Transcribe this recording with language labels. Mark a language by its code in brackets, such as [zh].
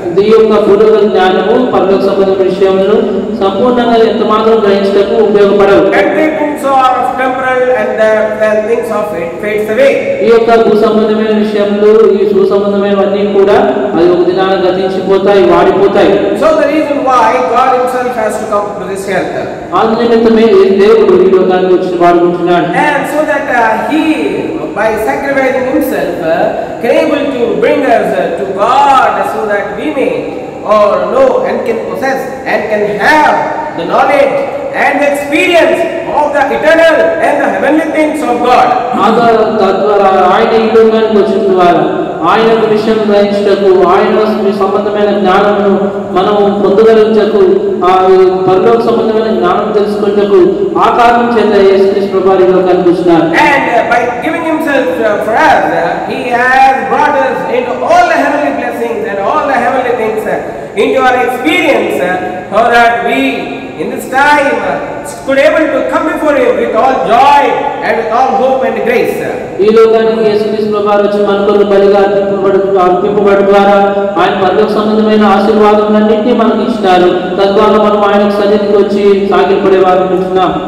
[te] ఈ యొక్క భూలోక జ్ఞానము పరలోక సంబంధమైన విషయంలో సంపూర్ణంగా ఎంత మాత్రం గ్రహించడానికి ఉపయోగపడవు. [en] Earthly things are of temporal and the things of it fades away. [te] ఈ యొక్క భూ సంబంధమైన విషయంలో ఈ భూ సంబంధమైనవన్నీ కూడా అది ఒక దినాన గతించిపోతాయి, వాడిపోతాయి. [en] So the reason why God Himself has to come to this earth. [te] అందునిమిత్తమే దేవుడు ఈ లోకానికి వచ్చి వాడుకుంటున్నాడు. [en] And so that He by sacrificing Himself can able to bring us to God, so that we may know and can possess and can have the knowledge and the experience of the eternal and the heavenly things of God. [te] తద్వారా ఆయన ఈ లోకానికి వచ్చిన ద్వారా ఆయన విషయం గ్రహించటకు, ఆయన సంబంధమైన జ్ఞానమును మనము పొందగలించకు, ఆ పరలోక సంబంధమైన జ్ఞానం తెలుసుకున్నకు ఆ కారణం చేత యేసుక్రీస్తు ప్రభువు ఈ లోకానికి వచ్చినారు. [en] And by giving Himself for us, He has brought us into all the heavenly blessings and all the heavenly things into our experience, so that we in this time could able to come before Him with all joy and with all hope and grace. [te] ఈ లోకానికి యేసుక్రీస్తు ప్రభువారు వచ్చి మన కొరకు బలిగా అర్పింపబడి ద్వారా ఆయన పరలోక సంబంధమైన ఆశీర్వాదములన్నింటినీ మనకు ఇచ్చినారు. తద్వారా మనం ఆయనకు సన్నిధికి వచ్చి సాగిలపడే వారు ఉంటున్నాం.